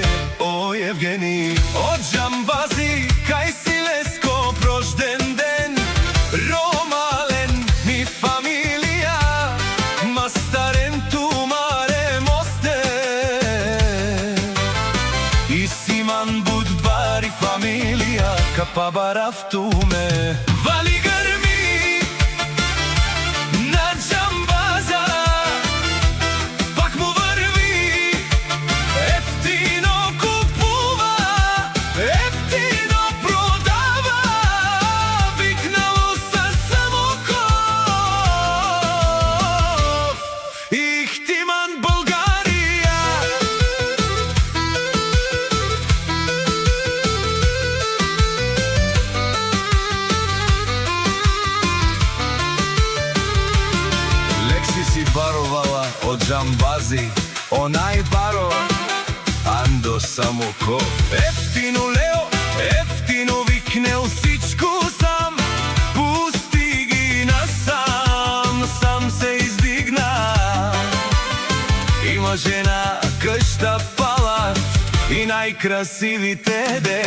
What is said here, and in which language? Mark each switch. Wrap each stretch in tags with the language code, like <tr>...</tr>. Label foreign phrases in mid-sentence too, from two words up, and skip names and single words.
<rom>О, Евгений, от Джамбази, кај си леско прожден ден, ромален ми фамилија, мастарен тумаре мосте, и симан будбари фамилија, капа барафтуме.</rom> <bg>Вали гърми на Джамбаза, пак му върви, ефтино купува, ефтино продава, викнало са Самоков. Ихтиман България.</bg> <rom>Си баровала од Джамбази, онај баро Андо Самоков.</rom> <bg>Ефтино Лео, ефтино викнел всичко сам, пусти ги насам, сам се издигна. Има жена, къща, палат и най-красивите дет.</bg>